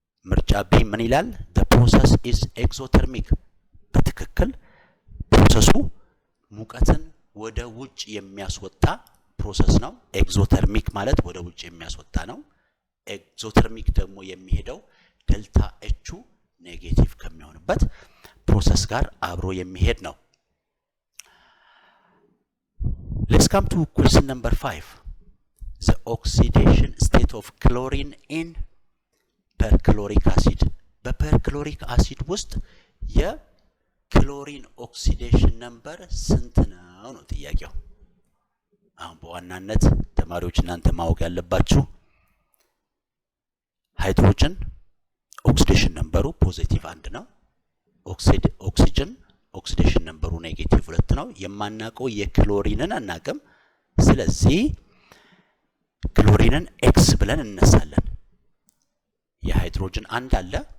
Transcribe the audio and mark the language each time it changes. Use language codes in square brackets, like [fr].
[am] ምርጫ ቢ ምን ይላል [en] the process is exothermic [am] በትክክል ፕሮሰሱ ሙቀትን ወደ ውጭ የሚያስወጣ ፕሮሰስ ነው ኤግዞተርሚክ ማለት ወደ ውጭ የሚያስወጣ ነው ኤግዞተርሚክ ደግሞ የሚሄደው ዴልታ ኤች ኔጌቲቭ ከሚሆንበት ፕሮሰስ ጋር አብሮ የሚሄድ ነው [en] Let's come to question number 5. The oxidation state of chlorine in perchloric acid. [am] በፐርክሎሪክ አሲድ ውስጥ የክሎሪን ኦክሲዴሽን ነምበር ስንት ነው ነው ጥያቄው አሁን በዋናነት ተማሪዎች እናንተ ማወቅ ያለባችሁ ሃይድሮጅን ኦክሲዴሽን ነምበሩ ፖዚቲቭ 1 ነው ኦክሲጅን ኦክሲዴሽን ነምበሩ ኔጌቲቭ 2 ነው የማናቀው የክሎሪንን አናቀም ስለዚህ ክሎሪንን ኤክስ ብለን እንነሳለን የሃይድሮጅን 1 አለ